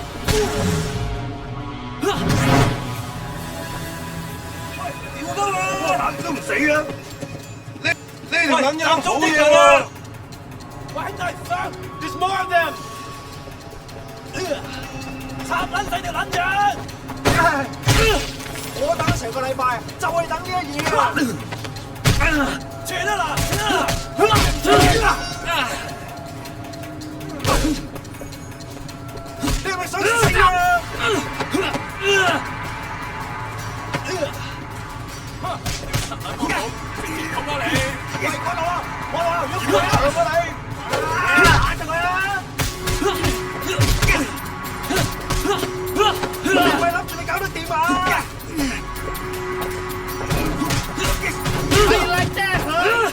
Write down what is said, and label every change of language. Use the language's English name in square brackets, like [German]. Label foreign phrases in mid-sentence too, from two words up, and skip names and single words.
[Cantonese] 都唔死啊！呢條撚樣好嘢喎！喂，大生 ， [English] there's more of them！ [Cantonese] 插撚死條撚樣！我等咗成個禮拜，就係等呢一嘢啊！斷啦嗱，斷啦！你係咪想死啊？喂，我攞啊！我攞啊！如果佢啊，我你，打住佢啦！你係咪諗住你搞得掂啊 ？ [English] I like that, huh?